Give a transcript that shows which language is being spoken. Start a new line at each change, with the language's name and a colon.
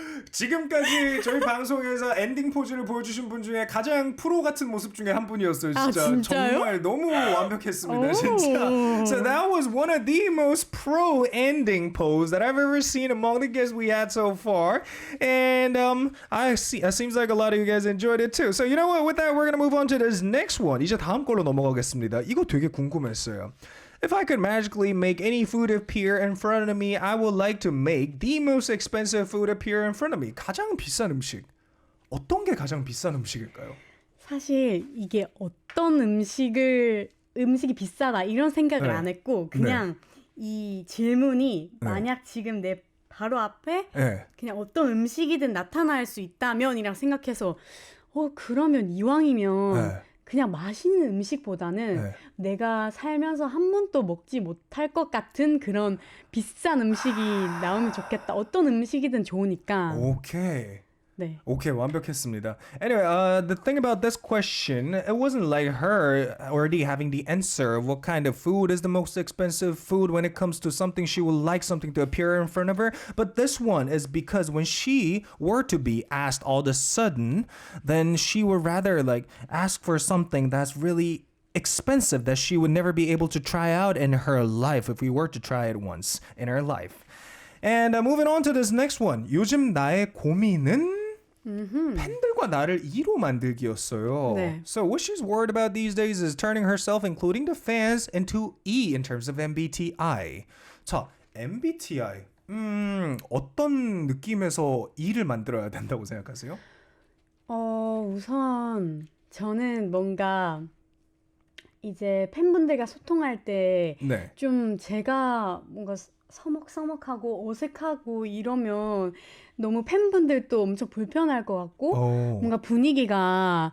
Korean: 지금까지 저희 방송에서 엔딩 포즈를 보여주신 분 중에 가장 프로 같은 모습 중에 한 분이었어요. 진짜. 진짜요? 정말 너무 완벽했습니다. 진짜.
English: So that was one of the most pro ending pose that I've ever seen among the guests we had so far. And I see it seems like a lot of you guys enjoyed it too. So you know what? With that, we're going to move on to this next one.
Korean: 이제 다음 걸로 넘어가겠습니다. 이거 되게 궁금했어요.
English: If I could magically make any food appear in front of me, I would like to make the most expensive food appear in front of me.
Korean: 가장 비싼 음식. 어떤 게 가장 비싼 음식일까요? 사실 이게 어떤 음식이 비싸다 이런 생각을 안 했고 그냥 이 질문이 만약 지금 내 바로 앞에 그냥 어떤 음식이든 나타날 수 있다면이라고 생각해서 그러면 이왕이면 그냥 맛있는 음식보다는 내가 살면서 한 번도 먹지 못할 것 같은 그런 비싼 음식이 나오면 좋겠다. 어떤 음식이든 좋으니까. 오케이. 네. 오케이, 완벽했습니다.
English: Anyway, the thing about this question, it wasn't like her already having the answer of what kind of food is the most expensive food when it comes to something she would like something to appear in front of her. But this one is because when she were to be asked all of a sudden, then she would rather like ask for something that's really expensive that she would never be able to try out in her life if we were to try it once in her life. And moving on to this next one.
Korean: 요즘 나의 고민은 팬들과 나를 E로 만들기였어요. 네.
English: So what she's worried about these days is turning herself, including the fans, into E in terms of MBTI.
Korean: 자, MBTI. 어떤 느낌에서 E를 만들어야 된다고 생각하세요? 우선 저는 뭔가 이제 팬분들과 소통할 때 네. 좀 제가 뭔가 서먹서먹하고 어색하고 이러면 너무 팬분들도 엄청 불편할 것 같고 뭔가 분위기가